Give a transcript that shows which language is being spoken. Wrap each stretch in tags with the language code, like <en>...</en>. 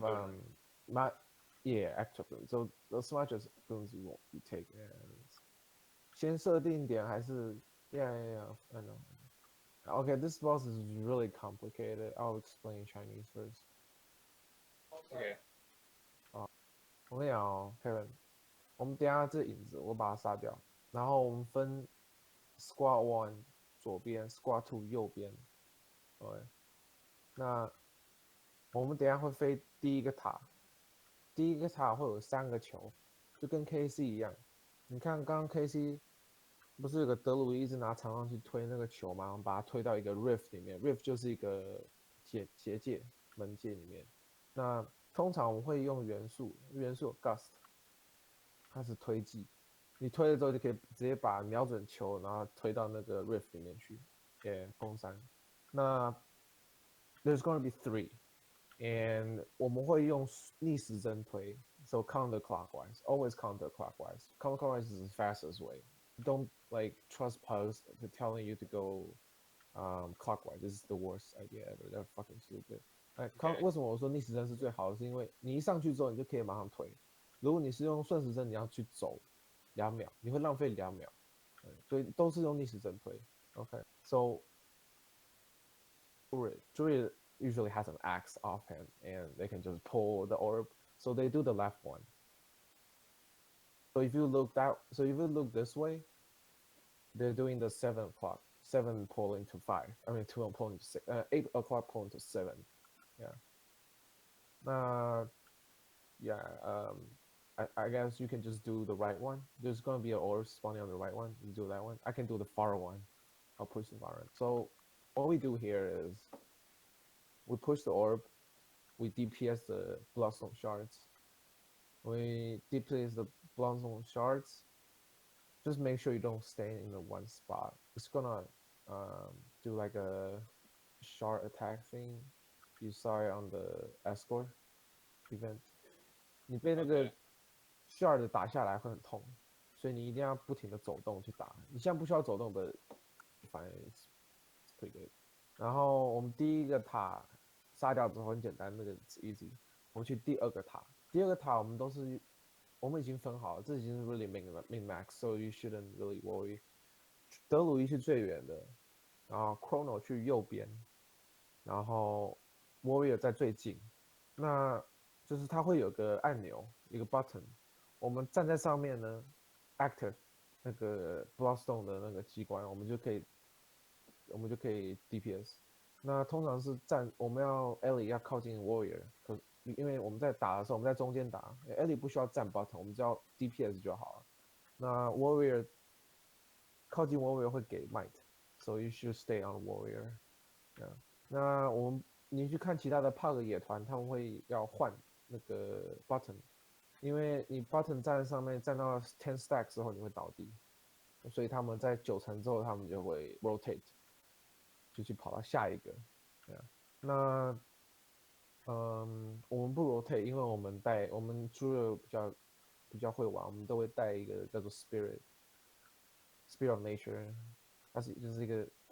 <en>boon. not yeah extra boons. So as much as boons you take, yeah. 先设定点还是 yeah, I know. Okay, this boss is really complicated. I'll explain Chinese first. OK，</en> <zh>我跟你讲哦，Kevin，我们等一下这影子我把它杀掉，然后我们分 Squad One 左边，Squad Two 右边。 OK，那我们等一下会飞第一个塔，第一个塔会有3个球，就跟 KC 一样。你看刚刚 KC 不是有个德鲁伊一直拿长杖去推那个球吗？我们把它推到一个 Rift 里面，Rift 就是一个结界门界里面。那通常我们会用元素有 Gust， 它是推技，你推了之后就可以直接把瞄准球，然后推到那个 Rift 里面去，封山。</zh> <en>那 there's going to be 3。 And 我们会用逆时针推 so counterclockwise, always counterclockwise. Counterclockwise is the fastest way. Don't like trust pugs to telling you to go clockwise. This is the worst idea ever. They're fucking stupid.</en> <zh>为什么我说逆时针是最好的？是因为你一上去之后，你就可以马上推。如果你是用顺时针，你要去走2秒，你会浪费2秒。所以都是用逆时针推。</zh> <en>Okay, so Druid usually has an axe offhand and they can just pull the orb. So they do the left one. So if you look this way, they're doing the 7 o'clock. 7 pulling to 5. I mean 2 pulling to 6. 8 o'clock pulling to 7. Yeah. Yeah. I guess you can just do the right one. There's gonna be an orb spawning on the right one. You do that one. I can do the far one. I'll push the far one. So what we do here is we push the orb, we DPS the Bloodstone shards. We DPS the Bloodstone shards. Just make sure you don't stay in the one spot. It's gonna do like a shard attack thing. You saw it on the escort event.</en> <zh>你被那个 shard 打下来会很痛，所以你一定要不停的走动去打。你现在不需要走动的，反正 it's pretty good。然后我们第一个塔杀掉之后很简单，那个 it's easy。我们去第二个塔，第二个塔我们已经分好了，这已经是 really min max， so you shouldn't really worry。德鲁伊是最远的，然后 Chrono 去右边，然后 Warrior 在最近，那就是它会有个按钮，一个 button， 我们站在上面呢 ，active 那个 Bloodstone 的那个机关，我们就可以 DPS。那通常是我们要 Ellie 要靠近 Warrior， 因为我们在打的时候，我们在中间打 ，Ellie 不需要站 button， 我们只要 DPS 就好了。那 Warrior 靠近 Warrior 会给 Might， so you should stay on Warrior。那你去看其他的 Pug 野团，他们会要换那个 button， 因为你 button 站在上面站到10 stack 之后你会倒地，所以他们在9层之后他们就会 rotate。就去跑到下一个，那我们不 rotate， 因为我们猪肉比较会玩，我们都会带一个叫做 spirit of nature， 它就是一个</zh>